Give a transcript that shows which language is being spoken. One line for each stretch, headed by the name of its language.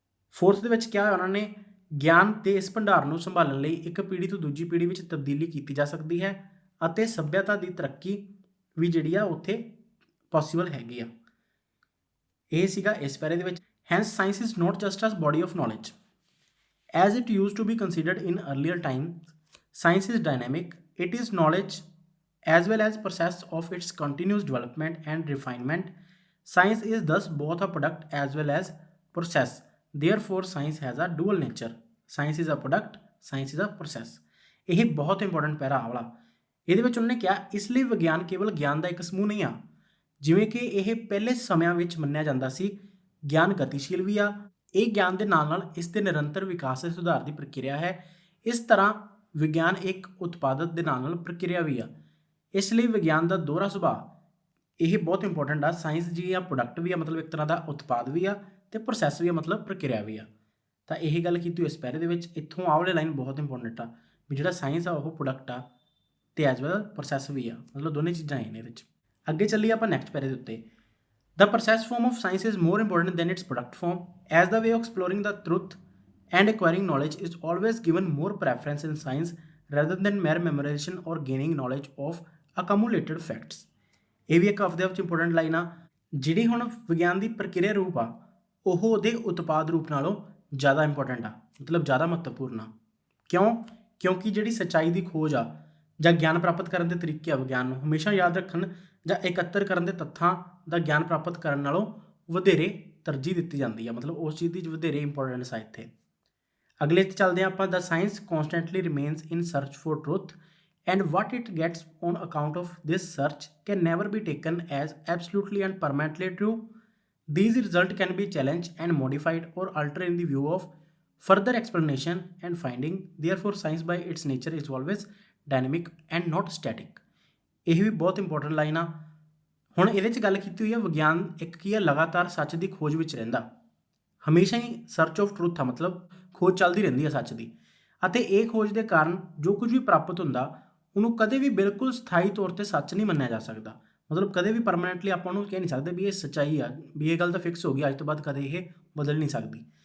Punjabi: Fourth ਦੇ ਵਿੱਚ ਕਿਹਾ ਹੋਇਆ ਉਹਨਾਂ ਨੇ, ਗਿਆਨ ਦੇ ਇਸ ਭੰਡਾਰ ਨੂੰ ਸੰਭਾਲਣ ਲਈ ਇੱਕ ਪੀੜ੍ਹੀ ਤੋਂ ਦੂਜੀ ਪੀੜ੍ਹੀ ਵਿੱਚ ਤਬਦੀਲੀ ਕੀਤੀ ਜਾ ਸਕਦੀ ਹੈ ਅਤੇ ਸੱਭਿਅਤਾ ਦੀ ਤਰੱਕੀ ਵੀ ਜਿਹੜੀ ਆ ਉੱਥੇ ਪੋਸੀਬਲ ਹੈਗੀ ਆ। ਇਹ ਸੀਗਾ ਇਸ ਪੈਰੇ ਦੇ ਵਿੱਚ।
English: Hence science is not just as body of knowledge as it use to be considered in earlier time. Science is dynamic, it is knowledge as well as process of its continuous development and refinement. Science is thus both a product as well as process. Therefore, science has a dual nature. Science is a product science is a process.
Punjabi: ਇਹ ਬਹੁਤ important ਪੈਰਾ ਆਹ ਵਾਲਾ। ਇਹਦੇ ਵਿੱਚ ਉਹਨੇ ਕਿਹਾ ਇਸ ਲਈ ਵਿਗਿਆਨ ਕੇਵਲ ਗਿਆਨ ਦਾ ਇੱਕ ਸਮੂਹ ਨਹੀਂ ਆ, ਜਿਵੇਂ ਕਿ ਇਹ ਪਹਿਲੇ ਸਮਿਆਂ ਵਿੱਚ ਮੰਨਿਆ ਜਾਂਦਾ ਸੀ। ਗਿਆਨ ਗਤੀਸ਼ੀਲ ਵੀ ਆ। ਇਹ ਗਿਆਨ ਦੇ ਨਾਲ ਨਾਲ ਇਸ ਦੇ ਨਿਰੰਤਰ ਵਿਕਾਸ ਤੇ ਸੁਧਾਰ ਦੀ ਪ੍ਰਕਿਰਿਆ ਹੈ। ਇਸ ਤਰ੍ਹਾਂ ਵਿਗਿਆਨ ਇੱਕ ਉਤਪਾਦਕ ਦੇ ਨਾਲ ਨਾਲ ਪ੍ਰਕਿਰਿਆ ਵੀ ਆ। ਇਸ ਲਈ ਵਿਗਿਆਨ ਦਾ ਦੋਹਰਾ ਸੁਭਾਅ ਇਹ ਬਹੁਤ ਇੰਪੋਰਟੈਂਟ ਆ। ਸਾਇੰਸ ਜੀ ਆ ਪ੍ਰੋਡਕਟ ਵੀ ਆ, ਮਤਲਬ ਇੱਕ ਤਰ੍ਹਾਂ ਦਾ ਉਤਪਾਦ ਵੀ ਆ, ਤੇ ਪ੍ਰੋਸੈਸ ਵੀ ਆ, ਮਤਲਬ ਪ੍ਰਕਿਰਿਆ ਵੀ ਆ। ਤਾਂ ਇਹ ਗੱਲ ਕੀਤੀ ਇਸ ਪੈਰੇ ਦੇ ਵਿੱਚ। ਇੱਥੋਂ ਆਹ ਵਾਲੀ ਲਾਈਨ ਬਹੁਤ ਇੰਪੋਰਟੈਂਟ ਆ ਵੀ ਜਿਹੜਾ ਸਾਇੰਸ ਆ ਉਹ ਪ੍ਰੋਡਕਟ ਆ ਤੇ ਐਜ਼ ਵੈਲ ਪ੍ਰੋਸੈਸ ਵੀ ਆ, ਮਤਲਬ ਦੋਨੇ ਚੀਜ਼ਾਂ ਆਈਆਂ ਨੇ ਇਹਦੇ ਵਿੱਚ। ਅੱਗੇ ਚੱਲੀਏ ਆਪਾਂ ਨੈਕਸਟ ਪੈਰੇ ਦੇ ਉੱਤੇ।
English: The process form of science is more important than its product form, as the way of exploring the truth and acquiring knowledge is always given more preference in science rather than mere memorization or gaining knowledge of accumulated facts।
Punjabi: ਇਹ ਵੀ ਇੱਕ ਆਪਦੇ ਆਪ 'ਚ important line ਆ। ਜਿਹੜੀ ਹੁਣ ਵਿਗਿਆਨ ਦੀ ਪ੍ਰਕਿਰਿਆ ਰੂਪ ਆ ਉਹ ਉਹਦੇ ਉਤਪਾਦ ਰੂਪ ਨਾਲੋਂ ਜ਼ਿਆਦਾ ਇੰਪੋਰਟੈਂਟ ਆ, ਮਤਲਬ ਜ਼ਿਆਦਾ ਮਹੱਤਵਪੂਰਨ ਆ। ਕਿਉਂ? ਕਿਉਂਕਿ ਜਿਹੜੀ ਸੱਚਾਈ ਦੀ ਖੋਜ ਆ ਜਾਂ ਗਿਆਨ ਪ੍ਰਾਪਤ ਕਰਨ ਦੇ ਤਰੀਕੇ ਆ ਵਿਗਿਆਨ ਨੂੰ ਹਮੇਸ਼ਾ ਯਾਦ ਰੱਖਣ ਜਾਂ ਇਕੱਤਰ ਕਰਨ ਦੇ ਤੱਥਾਂ ਦਾ ਗਿਆਨ ਪ੍ਰਾਪਤ ਕਰਨ ਨਾਲੋਂ ਵਧੇਰੇ ਤਰਜੀਹ ਦਿੱਤੀ ਜਾਂਦੀ ਆ, ਮਤਲਬ ਉਸ ਚੀਜ਼ ਦੀ ਵਧੇਰੇ ਇੰਪੋਰਟੈਂਸ ਆ ਇੱਥੇ। ਅਗਲੇ 'ਤੇ ਚੱਲਦੇ ਹਾਂ ਆਪਾਂ।
English: The science constantly remains in search for truth and what it gets on account of this search can never be taken as absolutely and permanently true. These results can be challenged and modified or altered in the view of further explanation and finding. Therefore science by its nature is always dynamic and not static।
Punjabi: ਇਹ ਵੀ ਬਹੁਤ important line ਆ। ਹੁਣ ਇਹਦੇ 'ਚ ਗੱਲ ਕੀਤੀ ਹੋਈ ਆ ਵਿਗਿਆਨ ਇੱਕ ਕੀ ਆ, ਲਗਾਤਾਰ ਸੱਚ ਦੀ ਖੋਜ ਵਿੱਚ ਰਹਿੰਦਾ, ਹਮੇਸ਼ਾ ਹੀ
English: search of truth
Punjabi: ਆ, ਮਤਲਬ ਖੋਜ ਚੱਲਦੀ ਰਹਿੰਦੀ ਆ ਸੱਚ ਦੀ। ਅਤੇ ਇਹ ਖੋਜ ਦੇ ਕਾਰਨ ਜੋ ਕੁਝ ਵੀ ਪ੍ਰਾਪਤ ਹੁੰਦਾ ਉਹਨੂੰ ਕਦੇ ਵੀ ਬਿਲਕੁਲ ਸਥਾਈ ਤੌਰ 'ਤੇ ਸੱਚ ਨਹੀਂ ਮੰਨਿਆ ਜਾ ਸਕਦਾ, ਮਤਲਬ ਕਦੇ ਵੀ ਪਰਮਾਨੈਂਟਲੀ ਆਪਾਂ ਉਹਨੂੰ ਕਹਿ ਨਹੀਂ ਸਕਦੇ ਵੀ ਇਹ ਸੱਚਾਈ ਆ, ਵੀ ਇਹ ਗੱਲ ਤਾਂ ਫਿਕਸ ਹੋ ਗਈ, ਅੱਜ ਤੋਂ ਬਾਅਦ ਕਦੇ ਇਹ ਬਦਲ ਨਹੀਂ ਸਕਦੀ।